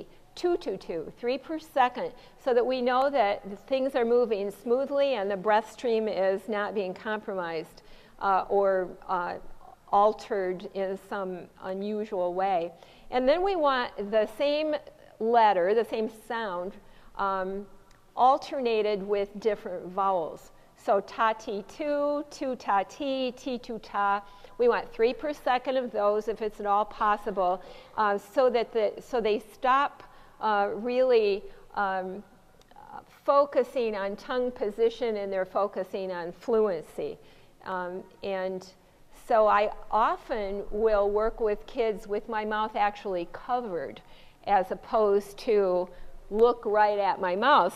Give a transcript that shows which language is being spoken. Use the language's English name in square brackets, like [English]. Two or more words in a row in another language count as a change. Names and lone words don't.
[English] 2, 2, 2, 3 per second, so that we know that things are moving smoothly and the breath stream is not being compromised or altered in some unusual way. And then we want the same letter, the same sound, alternated with different vowels. So ta, ti, tu, tu, ta, ti, ti, tu, ta. We want 3 per second of those if it's at all possible, so they stop really focusing on tongue position and they're focusing on fluency. And so I often will work with kids with my mouth actually covered as opposed to look right at my mouth.